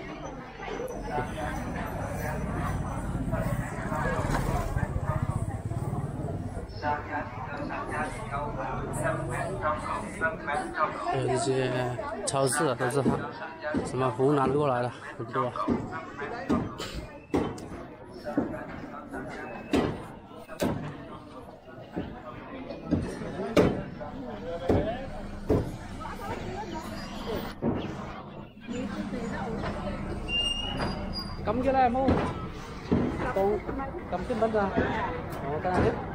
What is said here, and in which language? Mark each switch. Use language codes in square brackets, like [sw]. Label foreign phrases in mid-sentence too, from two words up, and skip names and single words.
[zh] 还有一些超市啊，都是什么湖南过来的，很多。 [vi] Cầm cái này mua. Còn cầm cái bánh ra. Cái này.